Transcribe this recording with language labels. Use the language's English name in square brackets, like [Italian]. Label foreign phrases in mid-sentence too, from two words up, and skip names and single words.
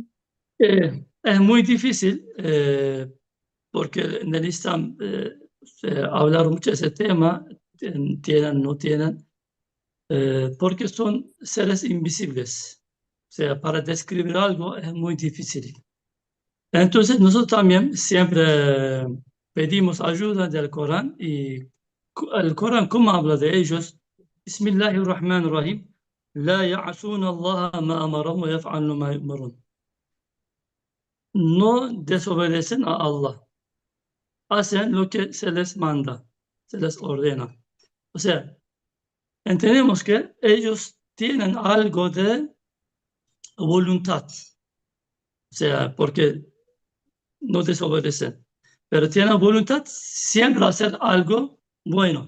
[Spanish] Es muy difícil porque en el Islam se hablar mucho de ese tema, tienen, no tienen, porque son seres invisibles. O sea, para describir algo es muy difícil. Entonces nosotros también siempre pedimos ayuda del Corán y el Corán, ¿cómo habla de ellos? [Arabic] بسم الله الرحمن الرحيم. لا يعصون الله ما أمرهم ويفعلون ما يؤمرون. [Spanish] No desobedecen a Allah, hacen lo que se les manda, se les ordena. O sea, entendemos que ellos tienen algo de voluntad, o sea, porque no desobedecen, pero tienen voluntad siempre hacer algo bueno.